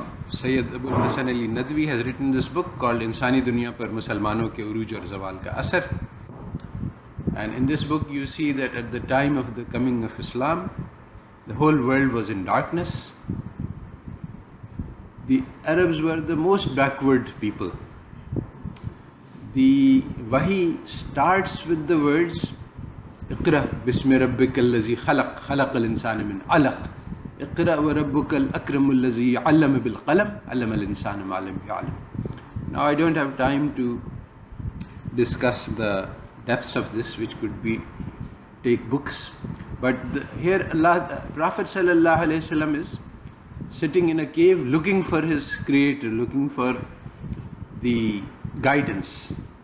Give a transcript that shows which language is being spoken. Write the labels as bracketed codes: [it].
[en] Sayyid Abul Hasan Ali Nadwi has written this book called Insani Duniya Par Musalmanon Ke Uruj Aur Zawal Ka Asar, and in this book you see that at the time of the coming of Islam, the whole world was in darkness. The Arabs were the most backward people. The wahi starts with the words [ar] اقرأ بسم ربك الذي خلق خلق الإنسان من علق اقرأ وربك الأكرم الذي علم بالقلم علم الإنسان ما لم يعلم. [en] Now I don't have time to discuss the depths of this, which could be take books, but here Prophet sallallahu alaihi wasallam is sitting in a cave looking for his creator, looking for the guidance.